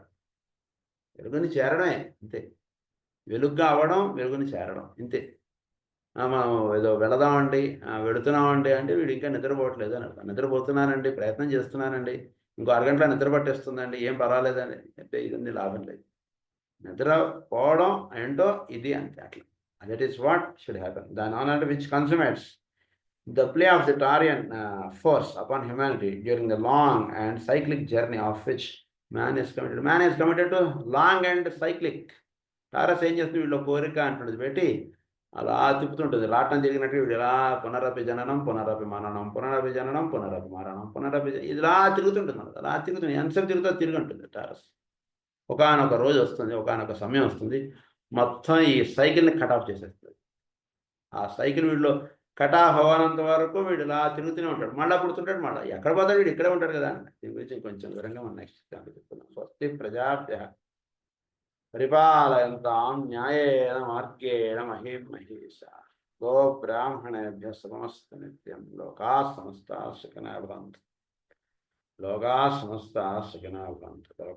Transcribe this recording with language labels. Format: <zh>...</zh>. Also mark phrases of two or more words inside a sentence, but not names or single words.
<te>వెలుగుని చేరడమే అంతే. వెలుగుగా అవ్వడం, వెలుగుని చేరడం ఇంతే. మనం ఏదో వెళదామండి, వెళుతున్నామండి అంటే వీడు ఇంకా నిద్రపోవట్లేదు అని అర్థం. నిద్రపోతున్నానండి, ప్రయత్నం చేస్తున్నానండి, ఇంకో అరగంటలో నిద్ర పట్టేస్తుందండి, ఏం పర్వాలేదండి అంటే ఇదన్నీ లాభం లేదు. నిద్రపోవడం ఏంటో ఇది అంతే అట్లా.</te> <en>that is what should happen. దాని on which consummates the play of the Tarian force upon humanity during the long and cyclic journey of which man is committed. Man is committed to long and cyclic.</en> <te>టారస్ ఏం చేస్తుంది వీళ్ళు కోరిక అంటున్నది పెట్టి అలా తిప్పుతుంటుంది. రాటం జరిగినట్టు వీడు ఇలా</te> <sa>పునరపి జననం, పునరపి మరణం, పునరపి జననం, పునరపి మరణం, పునరపి</sa> <te>ఇలా తిరుగుతుంటుంది. అలా తిరుగుతుంది, ఎంతసేపు తిరుగుతా తిరిగి ఉంటుంది టారస్. ఒకానొక రోజు వస్తుంది, ఒకానొక సమయం వస్తుంది, మొత్తం ఈ సైకిల్ని కటాఫ్ చేసేస్తుంది. ఆ సైకిల్ వీడిలో కటాఫ్ అవ్వనంత వరకు వీడు ఇలా తిరుగుతూనే ఉంటాడు. మళ్ళీ పుడుతుంటాడు, మళ్ళీ ఎక్కడ పోతాడు వీడు ఇక్కడే ఉంటాడు కదా. దీని గురించి కొంచెం వివరంగా మనం నెక్స్ట్ చెప్పుకుందాం.</te> <sa>స్వస్తి ప్రజాభ్యః పరిపాలయంతాం న్యాయేన మార్గేణ మహీమహీషాః గో బ్రాహ్మణేభ్యః శుభమస్తు నిత్యం. లోకాః సమస్తాః సుఖినః భవంతు. లోకాః సమస్తాః సుఖినః భవంతు.</sa>